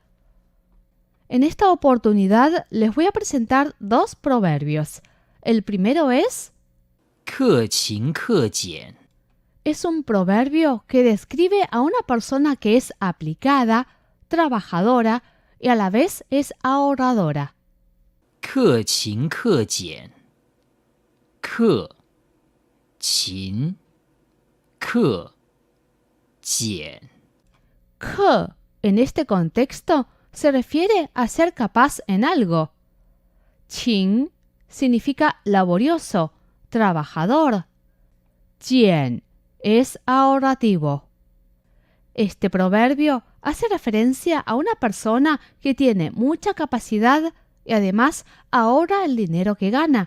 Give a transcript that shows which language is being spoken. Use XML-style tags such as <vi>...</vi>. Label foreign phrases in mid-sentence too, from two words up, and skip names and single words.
<es>En esta oportunidad les voy a presentar dos proverbios. El primero es...</es> <zh>克勤克俭，</zh> <es>Es un proverbio que describe a una persona que es aplicada, trabajadora y a la vez es ahorradora.</es> <zh>克勤克俭，克勤克俭，</zh> <es>Ke, en este contexto, se refiere a ser capaz en algo. Qin significa laborioso, trabajador. Jian es ahorrativo. Este proverbio hace referencia a una persona que tiene mucha capacidad y además ahorra el dinero que gana.</es>